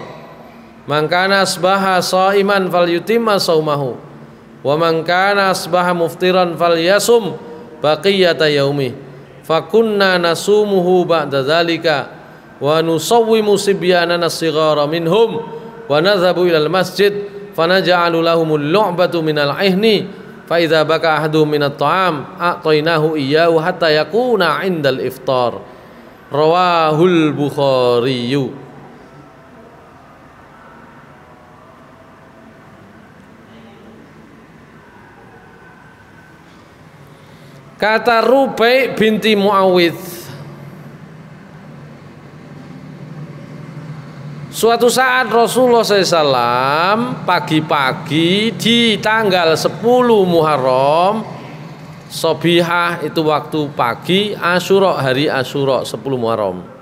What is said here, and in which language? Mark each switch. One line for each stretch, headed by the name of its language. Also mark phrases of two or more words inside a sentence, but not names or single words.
Arabic: من كان أصبح صائما فليتم صومه ومن كان أصبح مفطرا فليصم بقية يومه فكنا نصومه بعد ذلك ونصوم صبياننا الصغار منهم ونذهب إلى المسجد فنجعل لهم اللعبة من العهن فإذا بكى أحدهم من الطعام أعطيناه إياه حتى يكون عند الإفطار رواه البخاري.
Indonesian: Kata Rubai binti Muawidh, suatu saat Rasulullah SAW pagi-pagi di tanggal 10 Muharram, Sobihah itu waktu pagi, Asyura hari Asyura 10 Muharram,